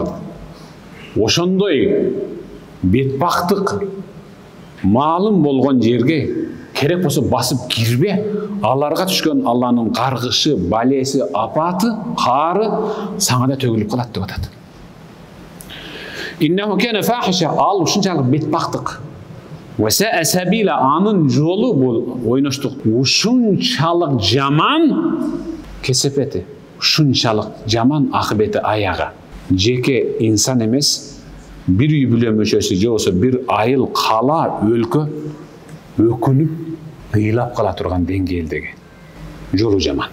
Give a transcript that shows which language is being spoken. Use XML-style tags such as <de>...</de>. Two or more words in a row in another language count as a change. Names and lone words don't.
<ky>Ошондой бетбактык маалым болгон жерге керек болсо басып кирбе, аларга түшкөн Алланын каргышы, балеси, апаты, кары саңа да төгүлүп калат деп атат.</ky> <ar>إنه كان فاحشة,</ar> <ky>ал ушунчалык бетбактык.</ky> <ar>وساء سبيلا,</ar> <ky>анын жолу бул ойноштук. Ушунчалык жаман кесепети, ушунчалык жаман акыбети аягы. Жеке инсан эмес, bir үй бүлө мүчөсү же болбосо bir айыл, кала, өлкө өкүнүп ыйлап кала турган деңгээлдеги жолу жаман.</ky>